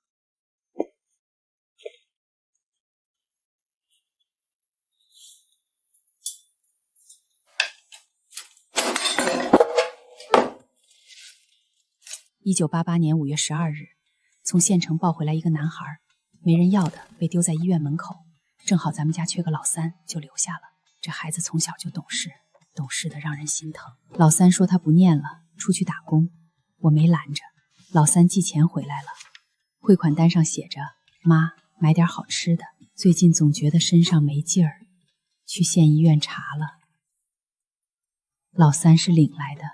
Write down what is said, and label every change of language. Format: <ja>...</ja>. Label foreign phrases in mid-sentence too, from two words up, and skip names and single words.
<zh>1988 年5月12日，從縣城抱回來一個男孩，沒人要的，被丟在醫院門口。正好咱們家缺個老三，就留下了。這孩子從小就懂事，懂事的讓人心疼。老三說他不念了，出去打工，我沒攔着。老三寄錢回來了，匯款單上寫着：媽，買點好吃的，最近總覺得身上沒勁兒，去縣醫院查了。老三是領來的。</zh>